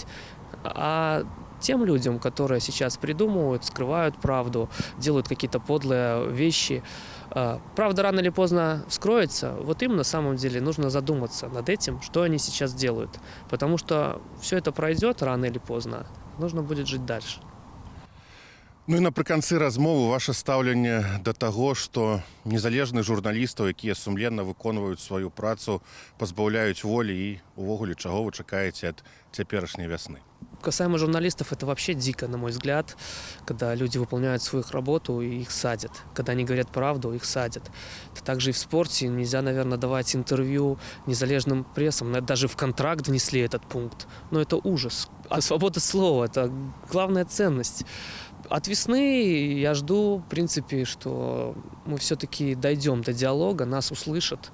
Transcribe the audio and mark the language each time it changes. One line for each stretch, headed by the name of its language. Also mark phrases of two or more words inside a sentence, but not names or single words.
Russian: А тем людям, которые сейчас придумывают, скрывают правду, делают какие-то подлые вещи, правда рано или поздно вскроется, вот им на самом деле нужно задуматься над этим, что они сейчас делают. Потому что все это пройдет рано или поздно, нужно будет жить дальше.
Belarusian: Ну і напрыканцы размовы ваше стаўленне да таго, што незалежных журналістаў, якія сумленна выконваюць сваю працу, пазбаўляюць волі і увогуле чаго вы чакаеце ад цяперашняй вясны?
Russian: Касаемо журналистов, это вообще дико, на мой взгляд, когда люди выполняют свою работу и их садят. Когда они говорят правду, их садят. Это также и в спорте. Нельзя, наверное, давать интервью незалежным прессам. Даже в контракт внесли этот пункт. Но это ужас. А свобода слова – это главная ценность. От весны я жду, в принципе, что мы все-таки дойдем до диалога, нас услышат.